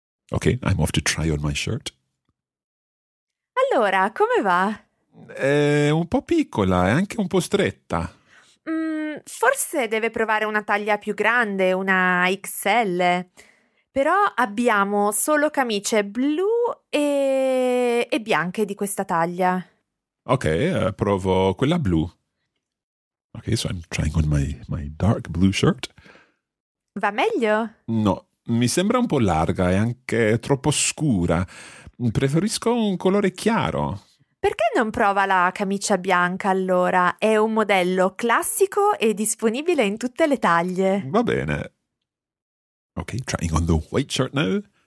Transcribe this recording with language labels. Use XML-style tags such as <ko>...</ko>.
<en>Ok, I'm off to try on my shirt.</en> <it>Allora, come va? È un po' piccola e anche un po' stretta. Forse deve provare una taglia più grande, una XL. Però abbiamo solo camicie blu e bianche di questa taglia. Ok, provo quella blu.</it> <en>Ok, so I'm trying on my dark blue shirt.</en> <it>Va meglio? No, mi sembra un po' larga e anche troppo scura. Preferisco un colore chiaro. Perché non prova la camicia bianca allora? È un modello classico e disponibile in tutte le taglie. Va bene.</it> <en>Ok, trying on the white shirt now.</en>